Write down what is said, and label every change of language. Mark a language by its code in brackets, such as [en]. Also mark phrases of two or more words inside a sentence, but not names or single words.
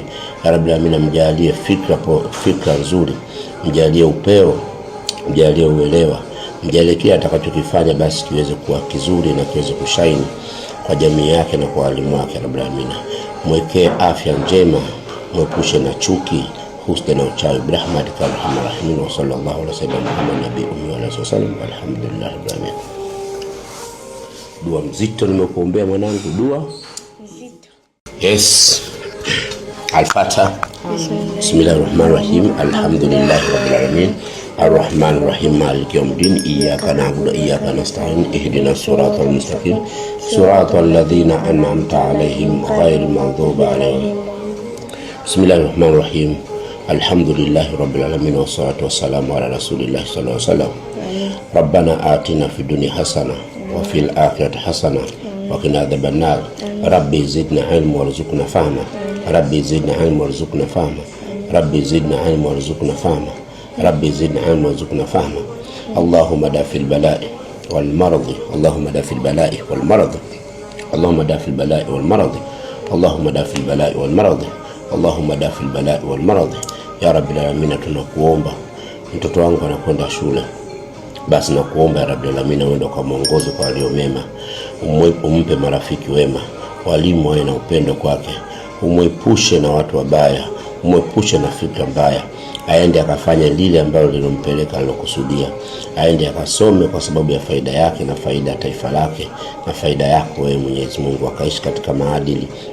[ar] يا رب العالمين, [sw] mjalie fikra nzuri, mjalie upeo, mjalie uelewa, mjalie kila atakachokifanya basi kiweze kuwa kizuri na kiweze kushaini kwa jamii yake na kwa walimu wake. [ar] يا رب العالمين, [sw] mwekee afya njema, mwepushe na chuki, husda na uchawi. [ar] برحمتك أرحم الراحمين وصلى الله عليه وسلم محمد نبي أمي وآله وسلم. الحمد لله رب العالمين. [sw] Dua mzito nimekuombea mwanangu, dua mzito. Yes. [ar] Al-Fatiha. بسم الله الرحمن الرحيم الحمد لله رب العالمين. الرحمن الرحيم مالك يوم الدين. إياك نعبد وإياك نستعين اهدنا الصراط المستقيم. صراط الذين أنعمت عليهم غير المغضوب عليهم. بسم الله الرحمن الرحيم الحمد لله رب العالمين. والصلاة والسلام على رسول الله صلى الله عليه وسلم ربنا آتنا في الدنيا حسنة وفي الآخرة حسنة وقنا عذاب النار. رب زدنا علما وارزقنا فهما رب زدنا علما وارزقنا فهما. رب زدنا علما وارزقنا فهما رب زدنا علما وارزقنا فهما. اللهم دافع البلاء والمرض اللهم دافع البلاء والمرض. اللهم دافع البلاء والمرض اللهم دافع البلاء والمرض. اللهم دافع البلاء والمرض. يا رب العالمين, [sw] tunakuomba mtoto wangu anakwenda shule, basi nakuomba [ar] يا رب العالمين [sw] uende kwa mwongozo kwa walio mema, umpe marafiki wema, walimu wawe na upendo kwake, umwepushe na watu wabaya, umwepushe na fikra mbaya, aende akafanya lile ambalo lilompeleka alokusudia, aende akasome kwa sababu ya faida yake na faida ya taifa lake na faida yako wewe Mwenyezi Mungu, akaishi katika maadili.